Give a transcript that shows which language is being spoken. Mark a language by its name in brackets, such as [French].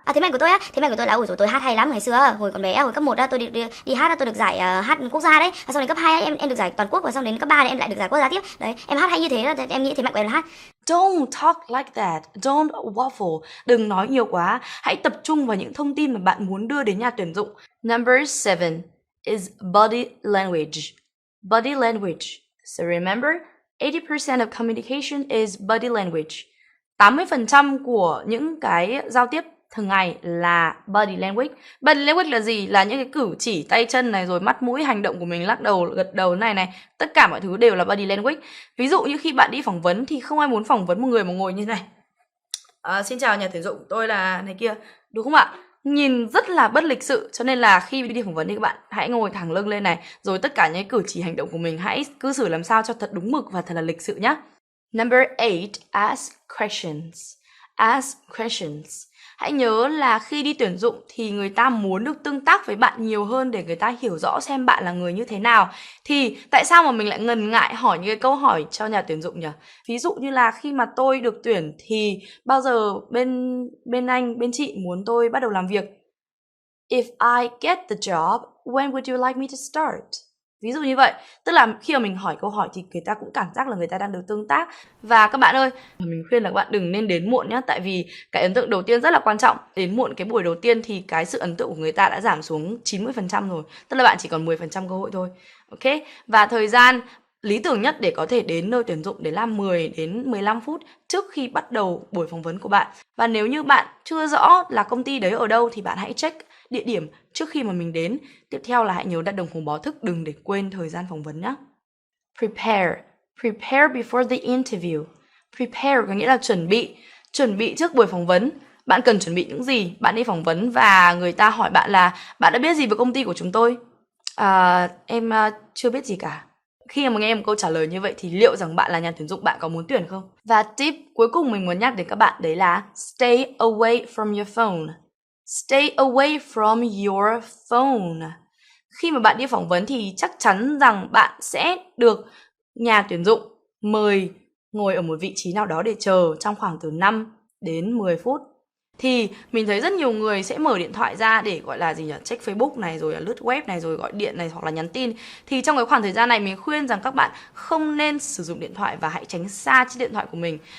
[Vietnamese] Thế mạnh của tôi là ôi dồi tôi hát hay lắm ngày xưa hồi còn bé hồi cấp 1 tôi đi hát tôi được giải hát quốc gia đấy. Xong đến cấp 2 em được giải toàn quốc và xong đến cấp 3 em lại được giải quốc gia tiếp. Đấy, em hát hay như thế em nghĩ thế mạnh của em là hát. [English] Don't talk like that. Don't waffle. [Vietnamese] Đừng nói nhiều quá. Hãy tập trung vào những thông tin mà bạn muốn đưa đến nhà tuyển dụng. [English] Number 7 is body language. Body language. So remember, 80% of communication is body language. [Vietnamese] 80% của những cái giao tiếp thường ngày là body language. Body language là gì? Là những cái cử chỉ tay chân này, rồi mắt mũi, hành động của mình, lắc đầu, gật đầu này. Tất cả mọi thứ đều là body language. Ví dụ như khi bạn đi phỏng vấn thì không ai muốn phỏng vấn một người mà ngồi như thế này. Xin chào nhà tuyển dụng, tôi là này kia, đúng không ạ? Nhìn rất là bất lịch sự, cho nên là khi đi phỏng vấn thì các bạn hãy ngồi thẳng lưng lên này, rồi tất cả những cử chỉ hành động của mình hãy cư xử làm sao cho thật đúng mực và thật là lịch sự nhé. [English] Number 8, ask questions. Ask questions. [Vietnamese] Hãy nhớ là khi đi tuyển dụng thì người ta muốn được tương tác với bạn nhiều hơn để người ta hiểu rõ xem bạn là người như thế nào. Thì tại sao mà mình lại ngần ngại hỏi những cái câu hỏi cho nhà tuyển dụng nhỉ? Ví dụ như là khi mà tôi được tuyển thì bao giờ bên chị muốn tôi bắt đầu làm việc? [English] If I get the job, when would you like me to start? [Vietnamese] Ví dụ như vậy, tức là khi mà mình hỏi câu hỏi thì người ta cũng cảm giác là người ta đang được tương tác. Và các bạn ơi, mình khuyên là các bạn đừng nên đến muộn nhé, tại vì cái ấn tượng đầu tiên rất là quan trọng. Đến muộn cái buổi đầu tiên thì cái sự ấn tượng của người ta đã giảm xuống 90% rồi, tức là bạn chỉ còn 10% cơ hội thôi. Ok, và thời gian lý tưởng nhất để có thể đến nơi tuyển dụng để làm 10 đến 15 phút trước khi bắt đầu buổi phỏng vấn của bạn. Và nếu như bạn chưa rõ là công ty đấy ở đâu thì bạn hãy check địa điểm trước khi mà mình đến. Tiếp theo là hãy nhớ đặt đồng hồ báo thức, đừng để quên thời gian phỏng vấn nhé. Prepare. [English] Prepare before the interview. [Vietnamese] Prepare có nghĩa là chuẩn bị trước buổi phỏng vấn. Bạn cần chuẩn bị những gì? Bạn đi phỏng vấn và người ta hỏi bạn là bạn đã biết gì về công ty của chúng tôi? Em chưa biết gì cả. Khi mà nghe một câu trả lời như vậy thì liệu rằng bạn là nhà tuyển dụng, bạn có muốn tuyển không? Và tip cuối cùng mình muốn nhắc đến các bạn đấy là [English] stay away from your phone. Stay away from your phone. [Vietnamese] Khi mà bạn đi phỏng vấn thì chắc chắn rằng bạn sẽ được nhà tuyển dụng mời ngồi ở một vị trí nào đó để chờ trong khoảng từ 5 đến 10 phút. Thì mình thấy rất nhiều người sẽ mở điện thoại ra để gọi là gì nhỉ? Check Facebook này, rồi lướt web này, rồi gọi điện này hoặc là nhắn tin. Thì trong cái khoảng thời gian này mình khuyên rằng các bạn không nên sử dụng điện thoại và hãy tránh xa chiếc điện thoại của mình.